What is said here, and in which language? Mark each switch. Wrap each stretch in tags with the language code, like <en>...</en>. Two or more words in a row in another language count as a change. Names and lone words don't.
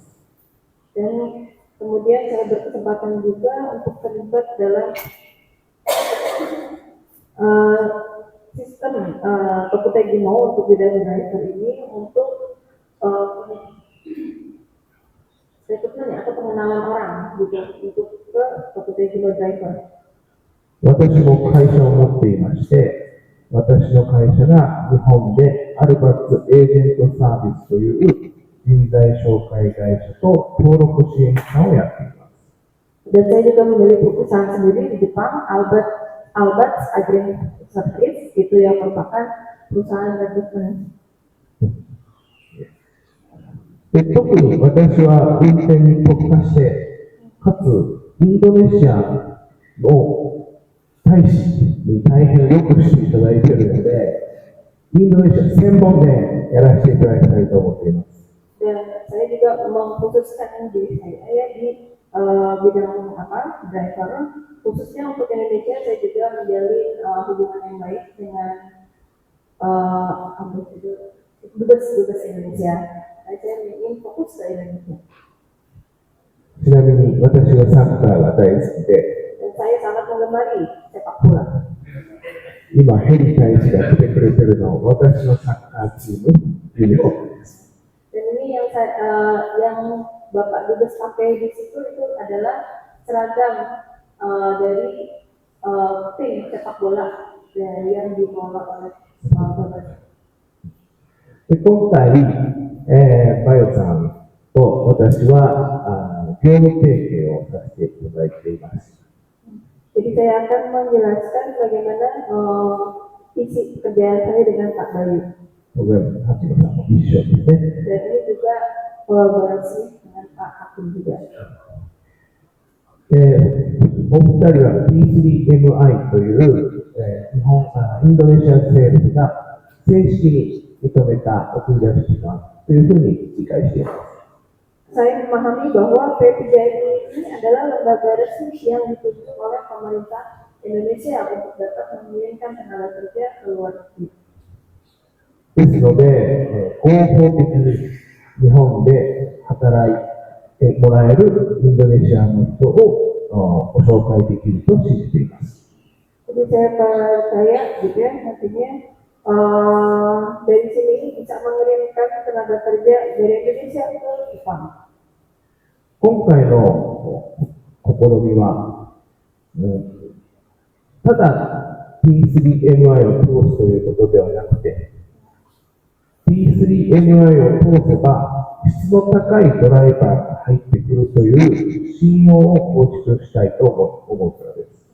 <id>Dan kemudian saya berkesempatan juga untuk terlibat dalam sistem Tokutegi-no untuk bidang driver ini untuk rekrutmen atau pengenalan orang gitu untuk ke Tokutegi-no driver.</id> <ja>私も会社を持っていまして、私の会社が日本でアルバッツエージェントサービスという人材紹介会社と登録支援機関をやっています。</ja> <id>Dan saya juga memiliki perusahaan sendiri di Jepang, Alberts Agent Service, itu yang merupakan perusahaan rekrutmen.</id> <ja>で、特に私は運転に特化して、かつインドネシアの大使に大変よくしていただいているので、インドネシア専門でやらせていただきたいと思っています。</ja> <id>Dan saya juga mengkhususkan diri saya di bidang driver, khususnya untuk Indonesia. Saya juga menjalin hubungan yang baik dengan dubes Indonesia. Saya ingin fokus ke Indonesia.</id> <ja>ちなみに私はサッカーが大好きで、</ja> <id>Dan saya sangat menggemari sepak bola.</id> <ja>今ヘリ大使が来てくれてるのは私のサッカーチームユニフォームです。</ja> <id>Dan ini yang Bapak Dubes pakai di situ itu adalah seragam dari tim sepak bola yang dikelola oleh Bapak.</id> <ja>で今回、バヨさんと私は業務提携をさせていただいています。</ja> <id>Jadi saya akan menjelaskan bagaimana isi pekerjaan saya dengan Pak Bayu.</id> <ja>僕は八野さんも一緒ですね。</ja> <id>Dan ini juga kolaborasi dengan Pak Hakim juga.</id> <ja>お二人は P3MI という、インドネシア政府が正式に認めた送り出し機関というふうに理解しています。</ja> <id>Saya memahami bahwa P3MI ini adalah lembaga resmi yang ditunjuk oleh pemerintah Indonesia untuk dapat mengirimkan tenaga kerja ke luar negeri.</id> <ja>ですので、合法的に日本で働いてもらえるインドネシアの人をご紹介できると信じています。</ja> <id>Jadi saya percaya gitu ya, artinya dari sini bisa mengirimkan tenaga kerja dari Indonesia ke Jepang.</id> <ja>今回の試みは、ただ P3MI を通すということではなくて、P3MI を通せば質の高いドライバーが入ってくるという信用を構築したいと思うからです。</ja>